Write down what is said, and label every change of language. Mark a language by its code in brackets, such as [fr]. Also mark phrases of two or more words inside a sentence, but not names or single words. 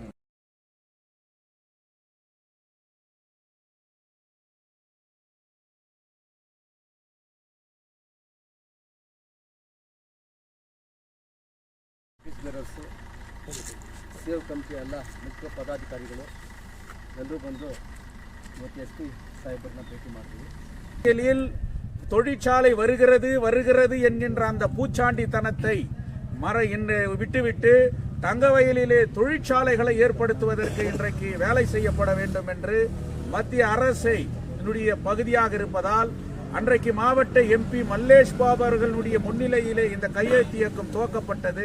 [en] save committee [kn] ಎಲ್ಲ ಮುಖ್ಯ ಪದಾಧಿಕಾರಿಗಳು ಎಲ್ಲರೂ ಬಂದು ಮತ್ತು SP ಸಾಹಿಬರನ್ನ ಭೇಟಿ ಮಾಡ್ತೀವಿ. [ta] தொழிற்சாலை வருகிறது என்கின்ற அந்த பூச்சாண்டித்தனத்தை விட்டுவிட்டு தங்கவயலிலே தொழிற்சாலைகளை ஏற்படுத்துவதற்கு இன்றைக்கு வேலை செய்யப்பட வேண்டும் என்று மத்திய அரசை பகுதியாக இருப்பதால் அன்றைக்கு மாவட்ட MP மல்லேஷ் பாபு அவர்களுடைய முன்னிலையிலே இந்த கையெழுத்து இயக்கம் துவக்கப்பட்டது.